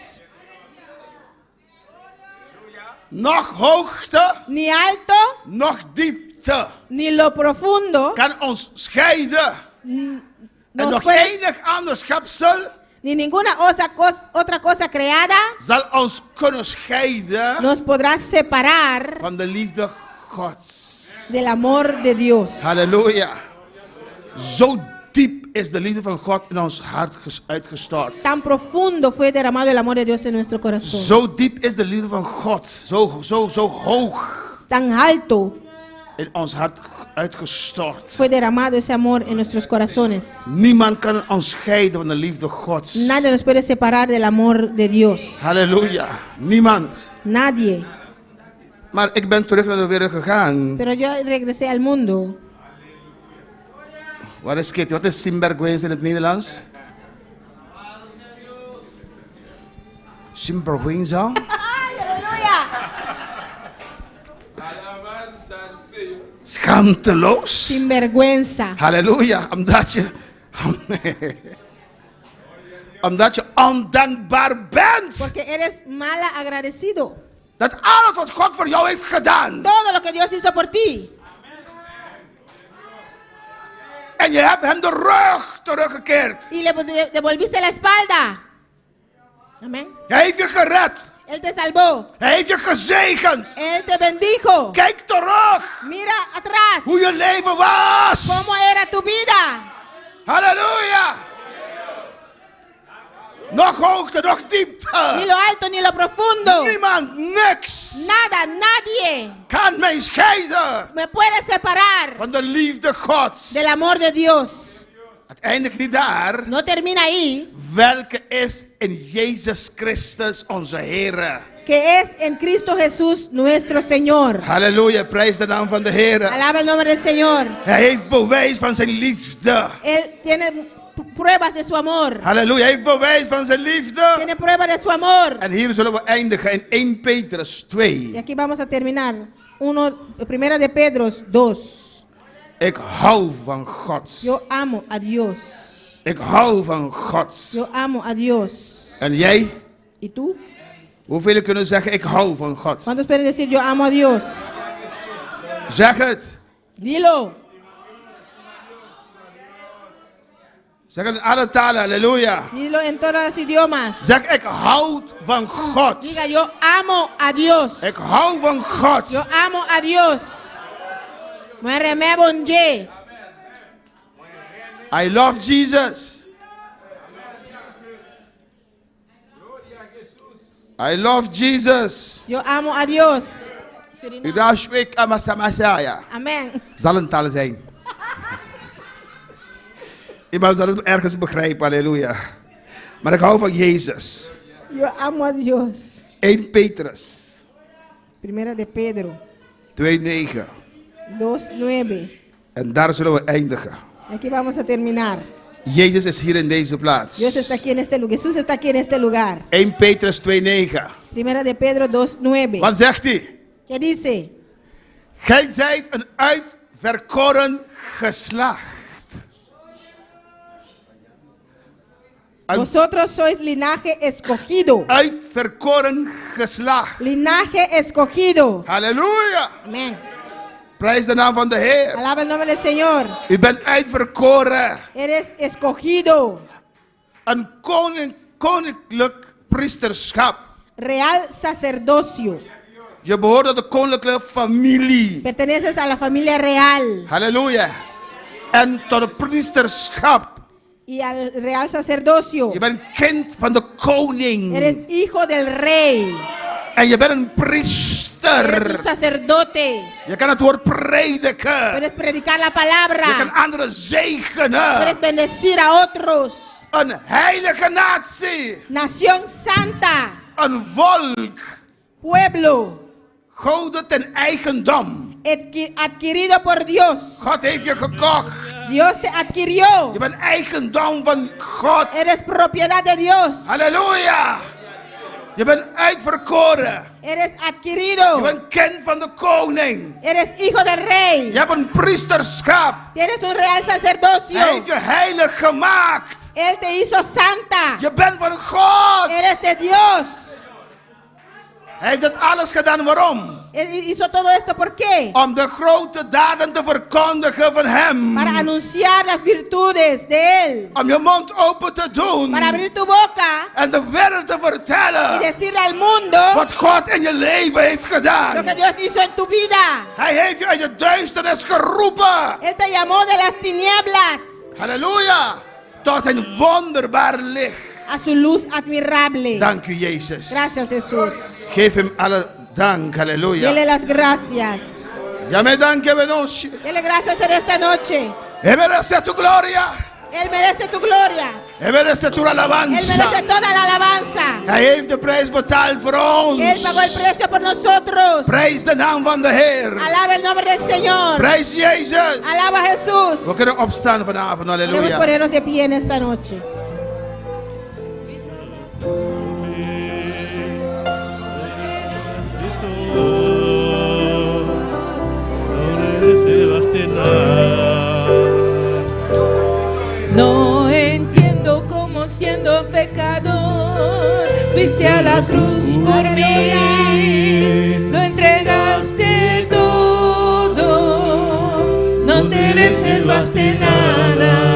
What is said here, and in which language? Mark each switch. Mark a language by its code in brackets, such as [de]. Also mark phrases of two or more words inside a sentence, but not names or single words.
[nl] Nog hoogte, [es] Ni alto, [nl] nog diepte [es] ni lo profundo [nl] kan ons scheiden. En [es] nos [nl] nog [es] puede, [nl] enig ander schepsel [es] ni ninguna otra cosa creada [nl] zal ons kunnen scheiden [es] nos podrá separar [nl] van de liefde Gods. [es] del amor de Dios. [nl] Halleluja. Zo diep is de liefde van God in ons hart uitgestort. [es] Tan profundo fue derramado el amor de Dios en nuestro corazón. [nl] Zo diep is de liefde van God. Zo hoog [es] Tan alto [nl] in ons hart uitgestort. [es] fue derramado ese amor en nuestros corazones. [nl] Niemand kan ons scheiden van de liefde Gods. [es] Nadie nos puede separar del amor de Dios. [nl] Halleluja. Niemand. [es] Nadie. [nl] Maar ik ben terug naar de wereld gegaan. [es] Pero yo regresé al mundo. [nl] Wat is Kitty? Wat is sinvergüenza in het Nederlands? Sinvergüenza? [es] ¡Aleluya! [nl] Schaamteloos? [es] Sin vergüenza. [nl] Halleluja. Omdat je ondankbaar bent. [es] Porque eres mala agradecido. [nl] Dat alles wat God voor jou heeft gedaan. [es] Todo lo que Dios hizo por ti. [nl] En je hebt hem de rug teruggekeerd. [es] Y le devolviste la espalda. Amén. [nl] Hij heeft je gered. [es] Él te salvó. [nl] Hij heeft je gezegend. [es] Él te bendijo. [nl] Kijk terug [es] Mira atrás. [nl] hoe je leven was. [es] ¿Cómo era tu vida? [nl] Halleluja. Nog hoogte, nog diepte. [es] Ni lo alto ni lo profundo. [nl] Niemand, niks [es] Nada, nadie [nl] kan mij scheiden [es] me puede separar [nl] van de liefde Gods. [es] del amor de Dios. [nl] Het eindigt niet daar. [es] No termina ahí. [nl] Welke is in Jezus Christus onze Heer. [es] Que es en Cristo Jesús nuestro Señor. [nl] Halleluja, prijs de naam van de Heer. [es] Alaba el nombre del Señor. [nl] Hij heeft bewijs van zijn liefde. [es] Él tiene pruebas de su amor. [nl] Halleluja, hij heeft bewijs van zijn liefde. [es] Tiene pruebas de su amor. [nl] En hier zullen we eindigen in 1 Petrus [es] Y 2. aquí vamos a terminar. Primera de Pedro 2. [nl] Ik hou van God. [es] Yo amo a Dios. [nl] Ik hou van God. [es] Yo amo a Dios. [nl] En jij? [es] ¿Y tú? [nl] Hoeveel kunnen zeggen ik hou van God? [es] ¿Cuántos pueden decir yo amo a Dios? [nl] Zeg het. [es] Dilo. [nl] Zeg het in alle talen, halleluja. [es] Dilo en todos los idiomas. [nl] Zeg ik hou van God. [es] Diga yo amo a Dios. [nl] Ik hou van God. [es] Yo amo a Dios. Me remé bonje. [en] I love Jesus. I love Jesus. [es] Yo amo a Dios. Idashwik amasamasaya. Amén. [nl] Zal een taal zijn. Iemand zal het ergens begrijpen, halleluja. Maar ik hou van Jezus. [es] Yo amo a Dios. [nl] 1 Petrus [es] Primera de Pedro 2:9. 2:9. [nl] En daar zullen we eindigen. [es] Aquí vamos a terminar. [nl] Jezus is hier in deze plaats. [es] Dios está aquí en este lugar. Jesús está aquí en este lugar. [nl] 1 Petrus 2:9. [es] Primera de Pedro 2:9. [nl] Wat zegt hij? [es] ¿Qué dice? [nl] Gij zijt een uitverkoren geslacht. Een [es] Vosotros sois linaje escogido. [nl] uitverkoren geslacht. [es] Linaje escogido. [nl] Halleluja. [es] Amén. [nl] Prijs de naam van de Heer. [es] Alaba el nombre del Señor. [nl] U bent uitverkoren. [es] Eres escogido. [nl] Een koninklijk priesterschap. [es] Real sacerdocio. [nl] Je behoort tot de koninklijke familie. [es] Perteneces a la familia real [nl] Halleluja. En tot het priesterschap. [es] y al real sacerdocio. [nl] Je bent kind van de koning. [es] Eres hijo del rey. [nl] En je bent een [es] Eres [nl] priester. [es] un sacerdote. [nl] Je kan het woord prediken. [es] Puedes predicar la [nl] Je kan [es] palabra. [nl] anderen zegenen. [es] Puedes bendecir a otros. [nl] Een heilige natie. [es] Nación santa. [nl] Een volk. [es] Pueblo [nl] Gouden ten eigendom. [es] adquirido por Dios. [nl] God heeft je gekocht. [es] Dios te adquirió. [nl] Je bent eigendom van God. [es] Eres propiedad de Dios. [nl] Halleluja. Je bent uitverkoren. [es] Eres [nl] Je [es] adquirido. [nl] bent kind van de koning. [es] Eres hijo del rey. [nl] Je hebt een priesterschap. [es] Tienes un real [nl] Hij [es] sacerdocio. [nl] heeft je heilig gemaakt. [es] Él te hizo santa. [nl] Je bent van God. [es] Eres de Dios. [nl] Hij heeft dat alles gedaan. Waarom? [es] Él hizo todo esto ¿por qué? [nl] Om de grote daden te verkondigen van hem. [es] Para anunciar las virtudes de Él. [nl] Om je mond open te doen. [es] Para abrir tu boca [nl] En de wereld te [es] y [nl] vertellen. [es] decirle al mundo [nl] Wat God in je leven heeft [es] lo [nl] gedaan. [es] que Dios hizo en tu vida. [nl] Hij heeft je uit de duisternis geroepen. [es] Él te llamó de las tinieblas [nl] Halleluja. Tot zijn wonderbaar licht. [es] a su luz admirable. [nl] Dank u Jezus. [es] Gracias, Jesús. [nl] Geef hem alle dank. Halleluja. [es] Dele las gracias. [nl] Ja me danken we ons. [es] Dele gracias en esta noche. Hij merece tu gloria. Él merece tu gloria. Hij merece tu Él merece alabanza. toda la alabanza. [nl] Hij heeft de prijs betaald voor [es] Él pagó el [nl] ons. [es] precio por nosotros. [nl] Prijs de naam van de Heer. [es] Alaba el nombre del Señor. [nl] Prijs Jezus. [es] Alaba a Jesús. [nl] We kunnen opstaan vanavond. [es] Podemos [nl] Halleluja. [es] ponernos de pie en esta noche. No entiendo cómo siendo pecador fuiste a la cruz por mí, lo entregaste todo, no te reservaste nada,